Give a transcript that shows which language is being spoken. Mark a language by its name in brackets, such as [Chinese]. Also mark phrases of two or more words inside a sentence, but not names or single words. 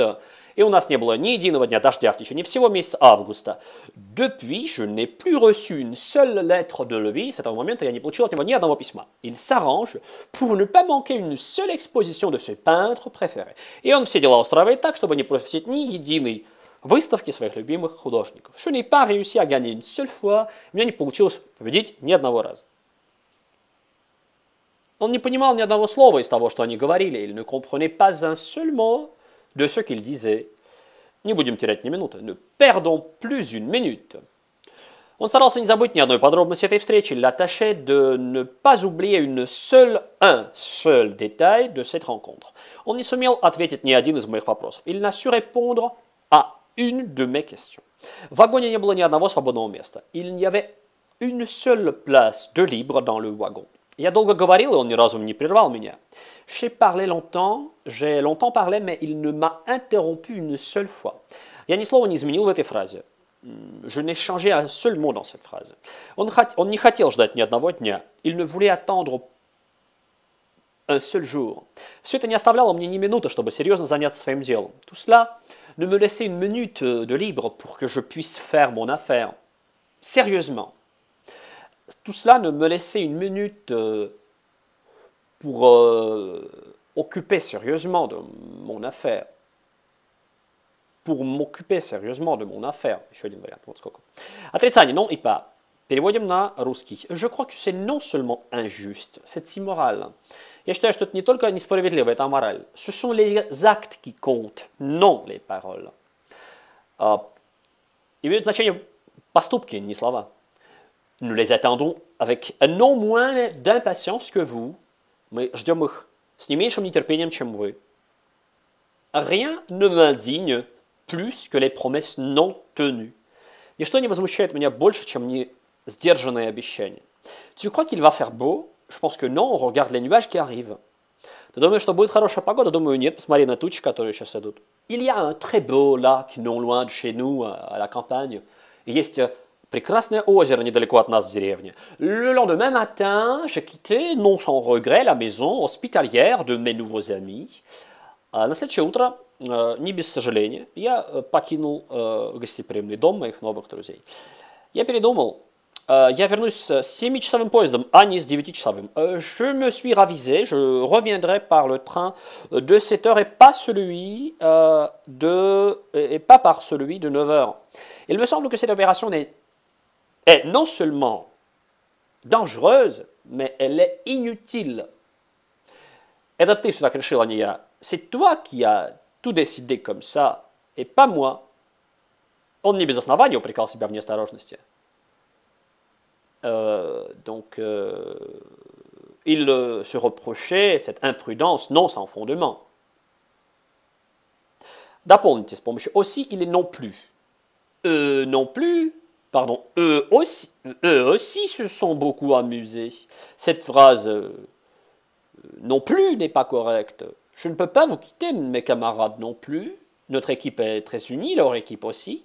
[Russian] И у нас не было ни единого дня дождя в течение всего месяца августа. [French] Depuis, je n'ai plus reçu une seule lettre de lui. [Russian] С этого момента я не получил от него ни одного письма. [French] Il s'arrange pour ne pas manquer une seule exposition de ses peintres préférés. [Russian] И он все дела устраивает так, чтобы не пропустить ни единой выставки своих любимых художников. [French] Je n'ai pas réussi à gagner une seule fois. [Russian] У меня не получилось победить ни одного раза. Он не понимал ни одного слова из того, что они говорили. [French] Il ne comprenait pas un seul mot de ce qu'il disait. [Russian] Не будем терять ни минуты. [French] Ne perdons plus une minute. [Russian] Он старался не забыть ни одной подробности этой встречи. [French] Il tâchait de ne pas oublier un seul détail de cette rencontre. [Russian] Он не сумел ответить ни один из моих вопросов. [French] Il n'a su répondre à une de mes questions. [Russian] В вагоне не было ни одного свободного места. [French] Il n'y avait une seule place de libre dans le wagon. [Russian] Я долго говорил, и он ни разу не прервал меня. [French] J'ai longtemps parlé, mais il ne m'a interrompu une seule fois. [Russian] Я ни слова не изменил в этой фразе. [French] Je n'ai changé un seul mot dans cette phrase. [Russian] Он не хотел ждать ни одного дня. [French] Il ne voulait attendre un seul jour. [Russian] Все это не оставляло мне ни минуты, чтобы серьезно заняться своим делом. [French] Tout cela ne me laissait une minute de libre pour que je puisse faire mon affaire. Sérieusement. Tout cela ne me laissait une minute pour occuper sérieusement de mon affaire. Pour m'occuper sérieusement de mon affaire. [Russian] Еще один вариант. Вот сколько. Отрицание, [French] non et pas. [Russian] Переводим на русский. [French] Je crois que c'est non seulement injuste, c'est immoral. [Russian] Я считаю, что это не только несправедливо, это амораль. [French] Ce sont les actes qui comptent, non les paroles. [Russian] Имеют значение поступки, не слова. [French] Nous les attendons avec non moins d'impatience que vous. [Russian] Мы ждем их с не меньшим нетерпением, чем вы. [French] Rien ne m'indigne plus que les promesses non tenues. [Russian] Ничто не возмущает меня больше, чем не сдержанные обещания. [French] Tu crois qu'il va faire beau? Je pense que non, on regarde les nuages qui arrivent. [Russian] Ты думаешь, что будет хорошая погода? Думаю, нет, посмотри на тучи, которые сейчас идут. [French] Il y a un très beau lac non loin de chez nous, à la campagne. [Russian] Есть прекрасное озеро недалеко от нас в деревне. [French] Le lendemain matin, j'ai quitté, non sans regret, la maison hospitalière de mes nouveaux amis. [Russian] На следующее утро, не без сожаления, я покинул гостеприимный дом моих новых друзей. Я передумал. Я вернусь с 7-часовым поездом, а не с 9-часовым. [French] Je me suis ravisé, je reviendrai par le train de 7 heures et pas par celui de 9 heures. Il me semble que cette opération est non seulement dangereuse, mais elle est inutile. [Russian] Это ты все так решил, а не я. [French] C'est toi qui as tout décidé comme ça, et pas moi. [Russian] Он не без основания упрекал себя в неосторожности. [French] Il se reprochait cette imprudence non sans fondement. [Russian] Дополните с помощью [French] aussi, il est non plus. Non plus, pardon, eux aussi se sont beaucoup amusés. Cette phrase non plus n'est pas correcte. Je ne peux pas vous quitter, mes camarades non plus. Notre équipe est très unie, leur équipe aussi.